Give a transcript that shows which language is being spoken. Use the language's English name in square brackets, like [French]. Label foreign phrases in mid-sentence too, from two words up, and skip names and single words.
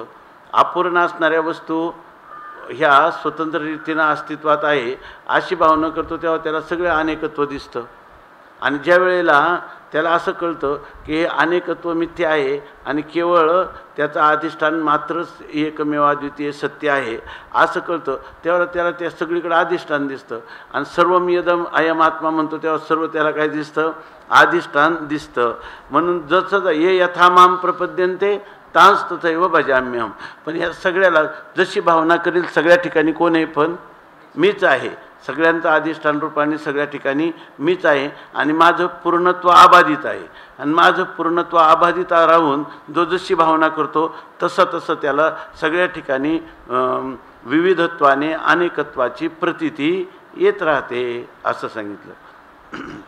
[Marathi] अपूर्ण असणाऱ्या वस्तू ह्या स्वतंत्र रीतीनं अस्तित्वात आहे अशी भावना करतो, तेव्हा त्याला सगळं अनेकत्व दिसतं. आणि ज्या वेळेला त्याला असं कळतं की हे अनेकत्व मिथ्या आहे आणि केवळ त्याचं अधिष्ठान मात्रच एकमेवाद्वितीय सत्य आहे असं कळतं, तेव्हा त्याला त्या सगळीकडे अधिष्ठान दिसतं. आणि [Sanskrit] सर्वम यदम अयम आत्मा [Marathi] म्हणतो तेव्हा सर्व त्याला काय दिसतं? अधिष्ठान दिसतं. म्हणून जसं [Sanskrit] ये यथा माम प्रपद्यन्ते तांस तथैव भजाम्यहम. [Marathi] पण ह्या सगळ्याला जशी भावना करेल सगळ्या ठिकाणी कोण आहे? पण मीच आहे. सगळ्यांचं अधिष्ठान रूपाने सगळ्या ठिकाणी मीच आहे आणि माझं पूर्णत्व अबाधित आहे. आणि माझं पूर्णत्व अबाधित राहून जो जशी भावना करतो तसं त्याला सगळ्या ठिकाणी विविधत्वाने अनेकत्वाची प्रतीती येत राहते, असं सांगितलं.